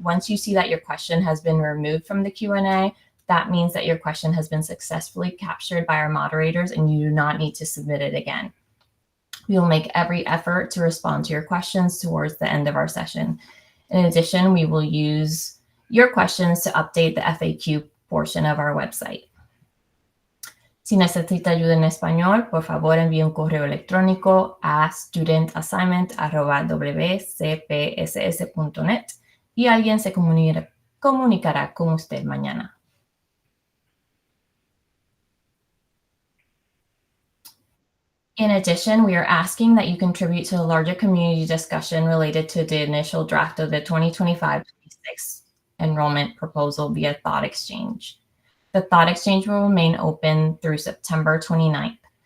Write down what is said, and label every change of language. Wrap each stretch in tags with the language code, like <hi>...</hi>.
<en>Once you see that your question has been removed from the Q&A, that means that your question has been successfully captured by our moderators and you do not need to submit it again. We will make every effort to respond to your questions towards the end of our session. In addition, we will use your questions to update the FAQ portion of our website.</en> <es>Si necesita ayuda en español, por favor envíe un correo electrónico a studentassignment@wcpss.net y alguien se comunicará con usted mañana.</es> <en>In addition, we are asking that you contribute to the larger community discussion related to the initial draft of the 2025-26 enrollment proposal via Thought Exchange. The Thought Exchange will remain open through September 29th.</en>